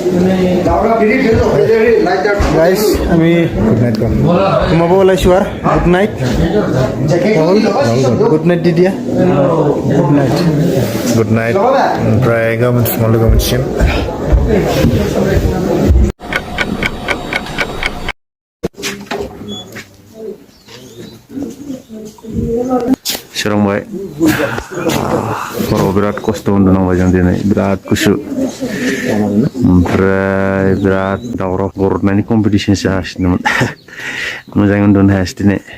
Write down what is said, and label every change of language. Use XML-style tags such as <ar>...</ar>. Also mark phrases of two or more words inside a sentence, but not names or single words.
<as>গাইস আমি ঘুমাব ওলাইছো আৰু</as> <en>good night good night</en> <as>দি দিয়া</as> <en>good night</en> <brx>ओमफ्राय गाबोन फुङाव लोगो मोनसिगोन सोरांबाय हराव बिराद खस्थ' उन्दुनांबाय जों दिनै बिराद गुसु ओमफ्राय बिराद दावराव बर'नायनि कम्पिटिसन जागासिनोमोन मोजाङै उन्दुनो हायासै दिनै</brx>